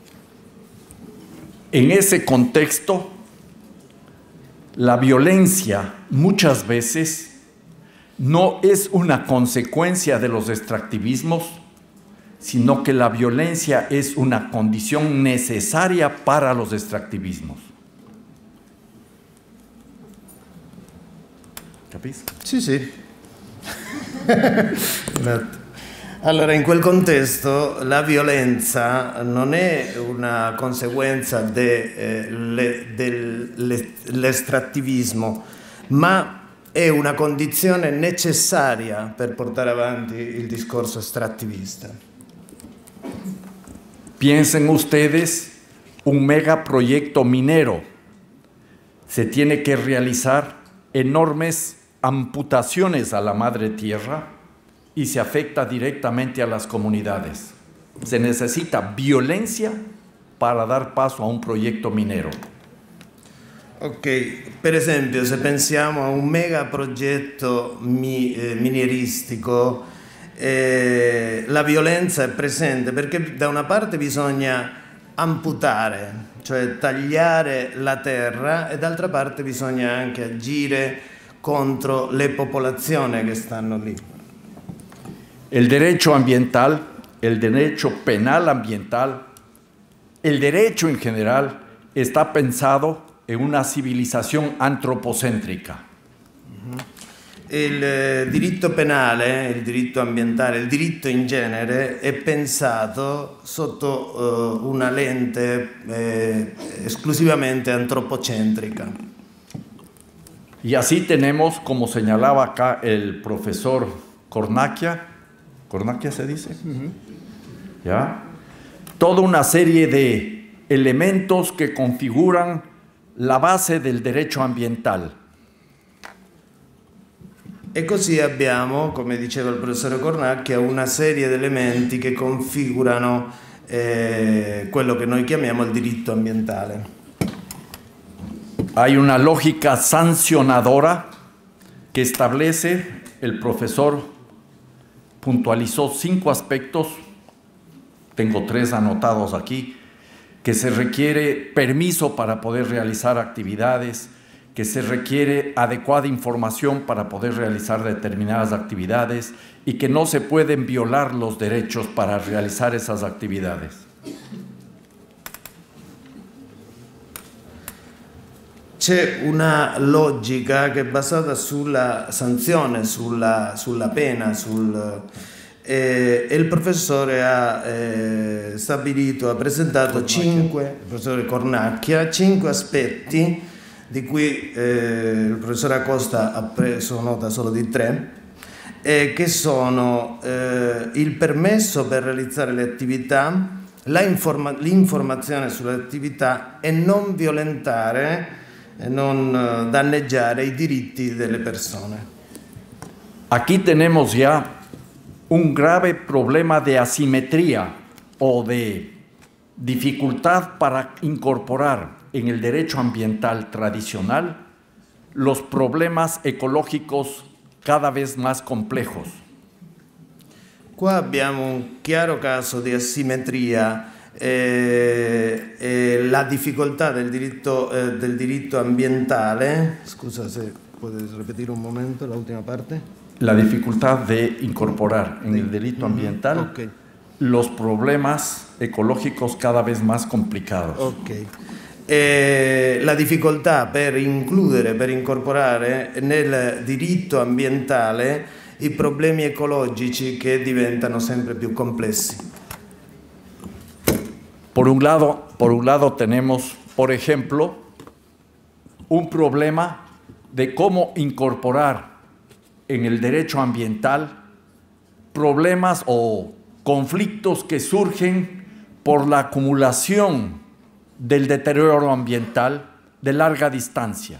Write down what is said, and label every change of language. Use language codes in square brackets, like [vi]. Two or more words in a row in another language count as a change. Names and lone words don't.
[es] En ese contexto, la violencia muchas veces no es una consecuencia de los extractivismos, sino que la violencia es una condición necesaria para los extractivismos. [it] ¿Capis? Sì, sì. Allora, in quel contesto la violenza non è una conseguenza dell'estrattivismo, ma è una condizione necessaria per portare avanti il discorso estrattivista. [es] Piensen ustedes, un megaproyecto minero se tiene que realizar enormes amputaciones a la madre tierra y se afecta directamente a las comunidades. Se necesita violencia para dar paso a un proyecto minero. [it] Ok, per esempio se pensiamo a un megaprogetto minieristico, la violenza è presente perché da una parte bisogna amputare, cioè tagliare la terra, e d'altra parte bisogna anche agire contro le popolazioni che stanno lì. [es] El derecho ambiental, el derecho penal ambiental, el derecho en general está pensado en una civilización antropocéntrica. [it] Il diritto penale, il diritto ambientale, il diritto in genere è pensato sotto una lente esclusivamente antropocentrica. [es] Y así tenemos, como señalaba acá el profesor Cornacchia se dice, ¿ya? Toda una serie de elementos que configuran la base del derecho ambiental. [it] E così abbiamo, come diceva il professore Cornacchia, una serie di elementi che configurano quello che noi chiamiamo il diritto ambientale. [es] Hay una lógica sancionadora que establece, el profesor puntualizó 5 aspectos, tengo 3 anotados aquí, que se requiere permiso para poder realizar actividades, que se requiere adecuada información para poder realizar determinadas actividades y que no se pueden violar los derechos para realizar esas actividades. [it] C'è una logica che è basata sulla sanzione, sulla pena, e il professore ha stabilito, ha presentato il professore Cornacchia, 5 aspetti, di cui il professore Acosta ha preso nota solo di 3, che sono il permesso per realizzare le attività, l'informazione sulle attività e non violentare, non danneggiare i diritti delle persone. [es] Aquí tenemos ya un grave problema de asimetría o de dificultad para incorporar en el derecho ambiental tradicional los problemas ecológicos cada vez más complejos. [it] Qua abbiamo un chiaro caso di asimmetria, la difficoltà del diritto ambientale. Scusa se puoi ripetere un momento la ultima parte. [es] La dificultad de incorporar en el delito ambiental los problemas ecológicos cada vez más complicados. [it] La difficoltà per includere, per incorporare nel diritto ambientale i problemi ecologici che diventano sempre più complessi. [es] Por un lado tenemos, por ejemplo, un problema de cómo incorporar en el derecho ambiental problemas o conflictos que surgen por la acumulación del deterioro ambiental de larga distancia.